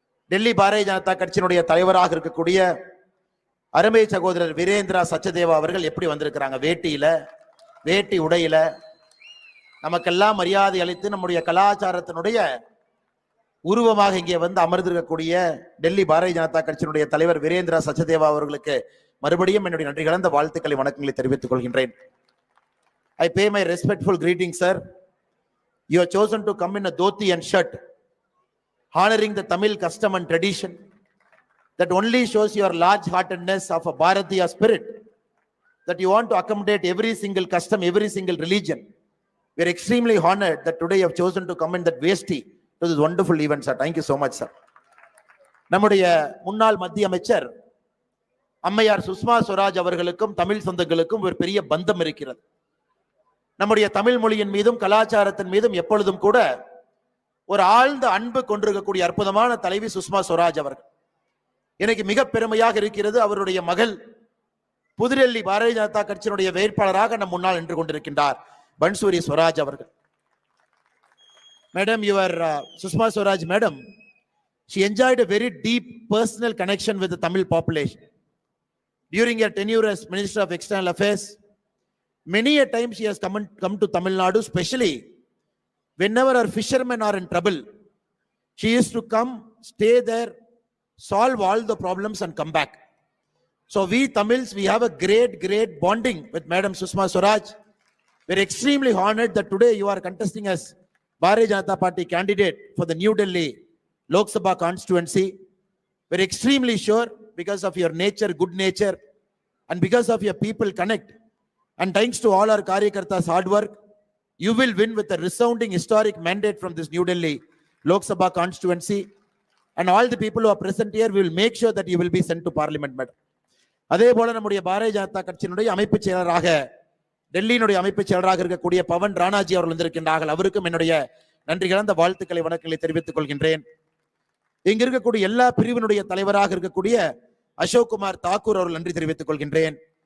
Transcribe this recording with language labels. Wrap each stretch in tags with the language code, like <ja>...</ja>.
<ta>டெல்லி பாரதிய ஜனதா கட்சியினுடைய தலைவராக இருக்கக்கூடிய அருமை சகோதரர் வீரேந்திரா சச்தேவா அவர்கள் எப்படி வந்திருக்கிறாங்க, வேட்டி உடையில நமக்கெல்லாம் மரியாதை அளித்து நம்முடைய கலாச்சாரத்தினுடைய உருவமாக இங்கே வந்து அமர்ந்திருக்கக்கூடிய டெல்லி பாரதிய ஜனதா கட்சியினுடைய தலைவர் வீரேந்திரா சச்தேவா அவர்களுக்கு மறுபடியும் என்னுடைய நன்றி கலந்த வாழ்த்துக்களை வணக்கங்களை தெரிவித்துக் கொள்கின்றேன்.</ta> <en>I pay my respectful greetings, sir. You have chosen to come in a dhoti and shirt, honoring the Tamil custom and tradition. That only shows your large-heartedness of a Bharatiya spirit, that you want to accommodate every single custom, every single religion. We are extremely honored that today you have chosen to come in that vesti to this wonderful event, sir. Thank you so much, sir.</en> <ta>நம்முடைய முன்னாள் மத்திய அமைச்சர் அம்மையார் சுஷ்மா ஸ்வராஜ் அவர்களுக்கும் தமிழ் சொந்தங்களுக்கும் ஒரு பெரிய பந்தம் இருக்கிறது. நம்முடைய தமிழ் மொழியின் மீதும் கலாச்சாரத்தின் மீதும் எப்பொழுதும் கூட ஒரு ஆழ்ந்த அன்பு கொண்டிருக்கக்கூடிய அற்புதமான தலைவி சுஷ்மா ஸ்வராஜ் அவர்கள். எனக்கு மிக பெருமையாக இருக்கிறது, அவருடைய மகள் புதுடெல்லி பாரதிய ஜனதா கட்சியினுடைய வேட்பாளராக நம் முன்னால் நின்று கொண்டிருக்கின்றார் பன்சூரி ஸ்வராஜ் அவர்கள்.</ta> <en>Madam, your Sushma Swaraj madam, she enjoyed a very deep personal connection with the Tamil population during her tenure as Minister of External Affairs. Many a time she has come to Tamil Nadu, especially whenever our fishermen are in trouble. She used to come, stay there, solve all the problems and come back. So we Tamils, we have a great bonding with Madam Sushma Swaraj. We're extremely honored that today you are contesting as Bharatiya Janata Party candidate for the New Delhi Lok Sabha constituency. We're extremely sure because of your nature, good nature, and because of your people connect. And thanks to all our Karyakartas' hard work, You will win with a resounding historic mandate from this New Delhi Lok Sabha constituency, and all the people who are present here will make sure that you will be sent to parliament, madam.</en> <ta>அதே போல நம்முடைய பாரதிய ஜனதா கட்சியினுடைய அமைப்பு செயலராக டெல்லியினுடைய அமைப்பு செயலராக இருக்கக்கூடிய பவன் ராணாஜி அவர்கள் வந்திருக்கின்றார்கள். அவருக்கும் என்னுடைய நன்றி கலந்த வாழ்த்துக்களை வணக்கங்களை தெரிவித்துக் கொள்கின்றேன். இங்க இருக்கக்கூடிய எல்லா பிரிவினுடைய தலைவராக இருக்கக்கூடிய அசோக் குமார் தாக்கூர் அவர்கள் நன்றி தெரிவித்துக் கொள்கின்றேன்.</ta>